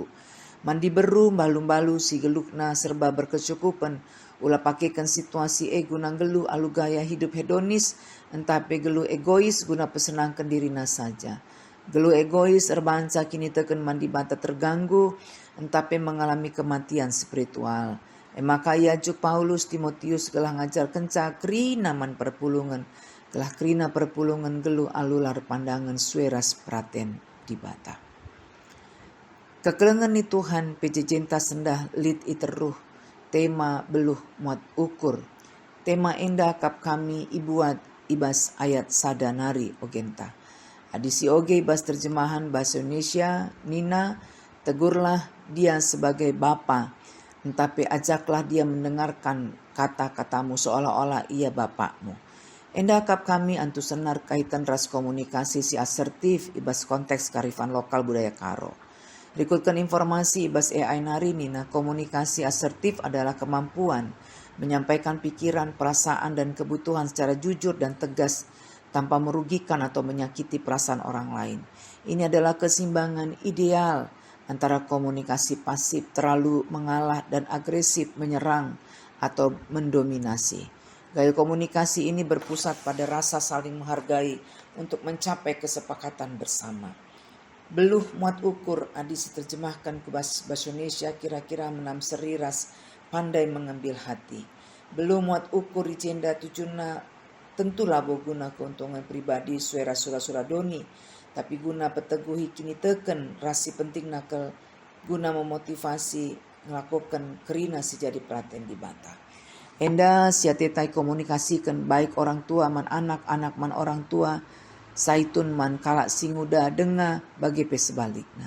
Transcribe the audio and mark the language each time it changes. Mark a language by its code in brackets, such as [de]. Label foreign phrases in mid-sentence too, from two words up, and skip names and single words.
[btx] Mandi beru balu-balu si gelukna [id] serba berkecukupan. [btx] Ulah pakaikan situasi guna geluh alu [id] gaya hidup hedonis. [btx] Entah pe geluh egois guna pesenangkan dirina saja. Geluh egois erbanca kini teken mandibata terganggu, entape [id] mengalami kematian spiritual. [btx] Maka juk Paulus Timotius gelah ngajar kenca krina man perpulungan, gelah krina perpulungan geluh alular pandangan sueras praten dibata. Kekelengan ni Tuhan pejejenta sendah lit iteruh, tema beluh muat ukur, tema endah kap kami ibuat ibas ayat sadanari ogenta. Adisi oge ibas [id] terjemahan bahasa Indonesia, Nina, tegurlah dia sebagai bapa, entape ajaklah dia mendengarkan kata-katamu seolah-olah ia bapakmu. [btx] Endakap kami antu senar kaitan ras komunikasi si asertif ibas [id] konteks karifan lokal budaya Karo. [btx] Berikutkan informasi ibas AI nari Nina, [id] komunikasi asertif adalah kemampuan menyampaikan pikiran, perasaan dan kebutuhan secara jujur dan tegas tanpa merugikan atau menyakiti perasaan orang lain. Ini adalah keseimbangan ideal antara komunikasi pasif terlalu mengalah dan agresif menyerang atau mendominasi. Gaya komunikasi ini berpusat pada rasa saling menghargai untuk mencapai kesepakatan bersama. [btx] Beluh muat ukur adisi [id] terjemahkan ke bahasa Indonesia [btx] kira-kira menam seri ras [id] pandai mengambil hati. [btx] Beluh muat ukur ijenda tujuna tentu labo guna [id] keuntungan pribadi [btx] suara sura doni, tapi guna peteguhi kini teken rasi penting nakal guna memotivasi melakukan kerina sejadi perhatian di bata. Enda siatetai komunikasikan baik [id] orang tua [btx] man anak man [id] orang tua, [btx] saitun man kalak singuda denga bagi pe sebaliknya.